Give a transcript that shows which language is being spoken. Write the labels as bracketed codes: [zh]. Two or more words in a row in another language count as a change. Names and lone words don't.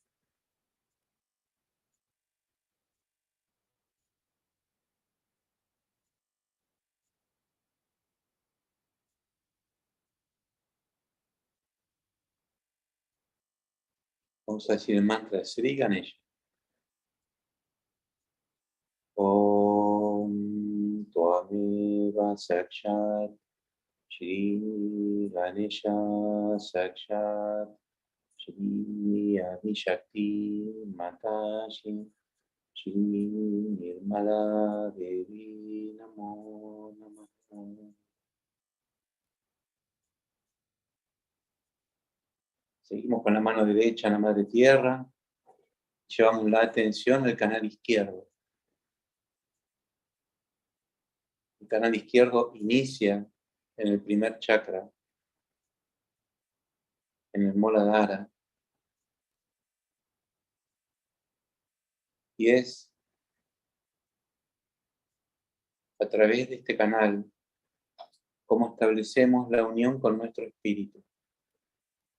[es] Vamos a decir el mantra de Sri Ganesha. [sa] Om Tvameva Sakshat Shri Ganesha Sakshat Shri Adishakti Matashi Shri Nirmala Devi Namo Namaha. [es] Seguimos con la mano derecha en la madre tierra. Llevamos la atención al canal izquierdo. El canal izquierdo inicia en el primer chakra, en el Muladhara, y es a través de este canal como establecemos la unión con nuestro espíritu.